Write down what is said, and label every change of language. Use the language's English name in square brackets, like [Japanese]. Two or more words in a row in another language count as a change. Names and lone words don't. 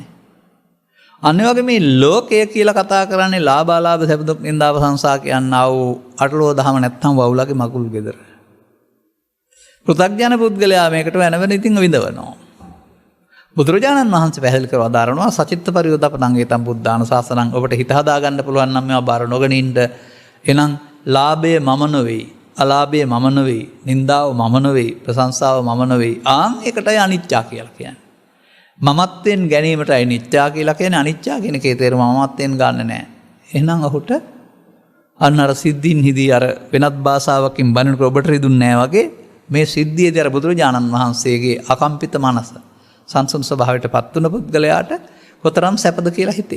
[Sinhala] අන්න වගේ මේ ලෝකය කියලා කතා කරන්නේ ලාභාලාභ සැප දුක් නින්දාව සංසා කියනා වූ අටලෝ දහම නැත්තම් වවුලගේ මකුල් ගෙදර. පෘථග්ජන පුද්ගලයා මේකට වෙන ඉතින් විඳවනවා. බුදුරජාණන් වහන්සේ පැහැදිලි කර වදාරනවා [Pali] සචිත්ත පරියෝදපතං ඒතම් බුද්ධාන ශාසනං. [Sinhala] ඔබට හිත හදා ගන්න පුළුවන් නම් මේවා බාර නොගෙන ඉන්න. එහෙනම් ලාභය මම නෙවෙයි, අලාභය මම නෙවෙයි, නින්දාව මම නෙවෙයි, ප්‍රශංසාව මම නෙවෙයි. ආන් ඒකටයි අනිත්‍ය කියලා කියන්නේ. මමත්වෙන් ගැනීමටයි නිත්‍යා කියලා කියන්නේ. අනිත්‍යා කියන එකේ තේරුම මමත්වෙන් ගන්න නැහැ. එහෙනම් ඔහුට අන්න අර සිද්ධින් හිදී අර වෙනත් භාෂාවකින් බණනකොට ඔබට රිදුන්නේ නැහැ වගේ මේ සිද්ධියේදී අර බුදුරජාණන් වහන්සේගේ අකම්පිත මනස සංසුන් ස්වභාවයට පත් වුණ පුද්ගලයාට කොතරම් සැපද කියලා හිතෙයි.